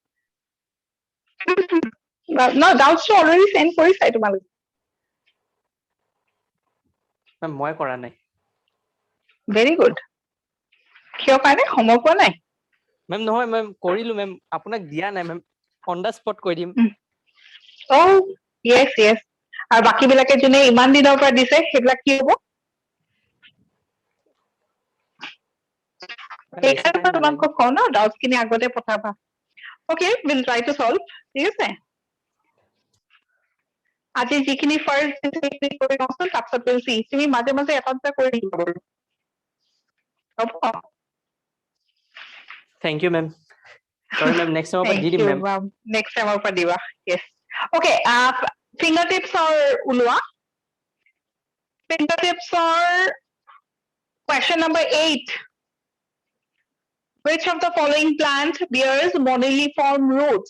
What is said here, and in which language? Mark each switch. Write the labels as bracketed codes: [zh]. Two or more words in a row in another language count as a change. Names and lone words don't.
[en] No, doubts to already send [as] কৰিছাই তোমালোকে Ma'am, মই কৰা নাই। [en] Very good. [as] কিয় কাৰণে সময় পোৱা নাই? Ma'am, নহয় ma'am, কৰিলো ma'am, আপোনাক দিয়া নাই ma'am, [en] on the spot [as] কৈ দিম। [en] Oh, yes, yes. [as] আৰু বাকি বিলাকে যোনে ইমান দিনৰ পৰা দিছে সেইবিলাক কি হ'ব? এইকাৰণে তোমালোকক কওঁ ন ডাউটছ খিনি আগতে পঠাবা। [en] Okay, we'll try to solve. [as] ঠিক আছে? আজি যিখিনি ফাৰ্ষ্ট সেইখিনি কৰি লওঁচোন তাৰপিছত [en] we'll see. [as] তুমি মাজে মাজে এটা দুটা কৰি দিব বাৰু। হ'ব? [en] Thank you ma'am. Sorry ma'am, next time Thank di dim you, ma'am. Next time [as] পৰা দিবা. [en] Yes. Okay, fingertips ওলোৱা. Fingertips question number 8. Which of the following plant bears moniliform roots?